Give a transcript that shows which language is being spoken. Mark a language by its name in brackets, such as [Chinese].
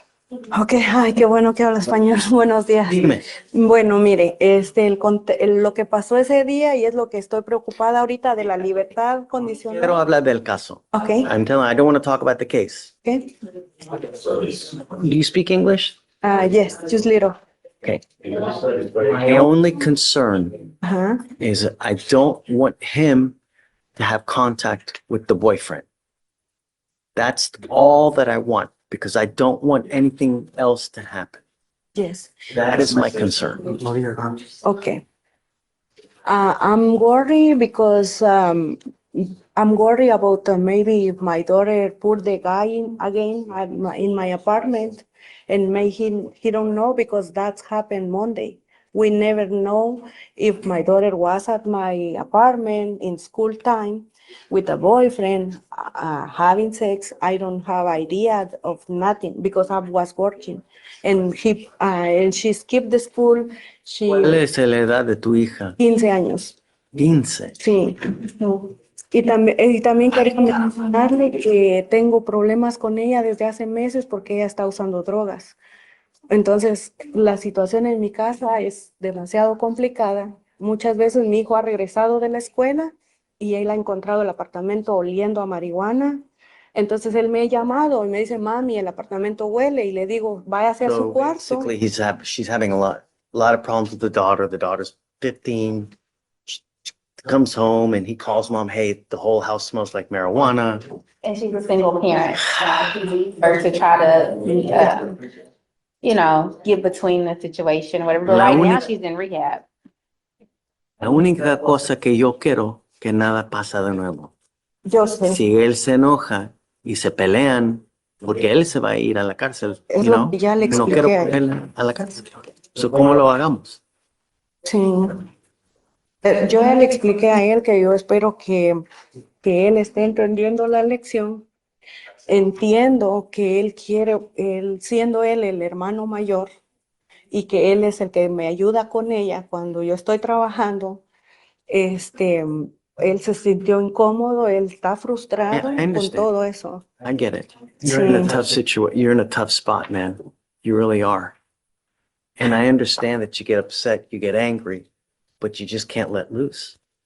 [Spanish] Ok, ay, qué bueno que habla español. Buenos días. Dime. Bueno, mire, lo que pasó ese día y es lo que estoy preocupada ahorita de la libertad condicional. Quiero hablar del caso. [English] Okay. I don't want to talk about the case. Okay. Do you speak English? Yes, just little. Okay. My only concern is I don't want him to have contact with the boyfriend. That's all that I want because I don't want anything else to happen. Yes. That is my concern. Okay. I'm worried because I'm worried about maybe if my daughter put the guy in again in my apartment and maybe he don't know because that's happened Monday. We never know if my daughter was at my apartment in school time with a boyfriend having sex. I don't have idea of nothing because I was working and she skipped the school. [Spanish] ¿Cuál es la edad de tu hija? 15 años. 15. Sí. Y también quería mencionarle que tengo problemas con ella desde hace meses porque ella está usando drogas. Entonces, la situación en mi casa es demasiado complicada. Muchas veces mi hijo ha regresado de la escuela y él ha encontrado el apartamento oliendo a marihuana. Entonces, él me ha llamado y me dice, mami, el apartamento huele. Y le digo, váyase a su cuarto. [English] Basically, she's having a lot of problems with the daughter. The daughter's 15. Comes home and he calls mom, hey, the whole house smells like marijuana. And she's a single parent. He leaves her to try to, get between the situation or whatever. But right now she's in rehab. [Spanish] La única cosa que yo quiero que nada pasa de nuevo. Yo sé. Si él se enoja y se pelean, porque él se va a ir a la cárcel, Es lo que ya le no expliqué quiero ponerle a la cárcel. So, ¿cómo lo hagamos? Sí. Yo ya le expliqué a él que yo espero que él esté entendiendo la lección. Entiendo que él quiere, siendo él el hermano mayor y que él es el que me ayuda con ella cuando yo estoy trabajando, él se sintió incómodo, él está frustrado con todo eso. [English] I get it. You're in a tough situation. You're in a tough spot, man. You really are. And I understand that you get upset, you get angry, but you just can't let loose.